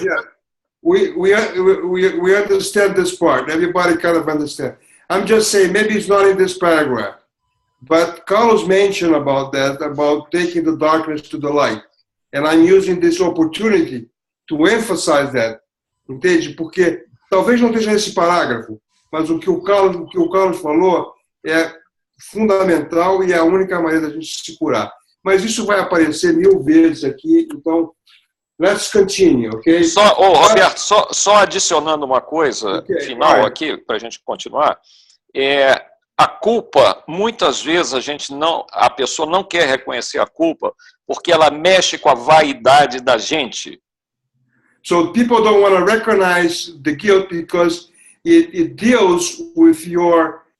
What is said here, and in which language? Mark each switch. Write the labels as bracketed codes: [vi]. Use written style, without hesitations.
[en] Yeah, we understand this part. Everybody kind of understand. I'm just saying maybe it's not in this paragraph, but Carlos mentioned about that, about taking the darkness to the light, and I'm using this opportunity to emphasize that, [pt] entende? Porque talvez não esteja nesse parágrafo, mas o que o Carlos falou é fundamental e é a única maneira da gente se curar. Mas isso vai aparecer 1000 vezes aqui, então [en] let's continue, ok? [pt] Roberto, só adicionando uma coisa final aqui, para a gente continuar. A culpa, muitas vezes a pessoa não quer reconhecer a culpa porque ela mexe com a vaidade da gente. [en] So people don't want to recognize the guilt because it deals with your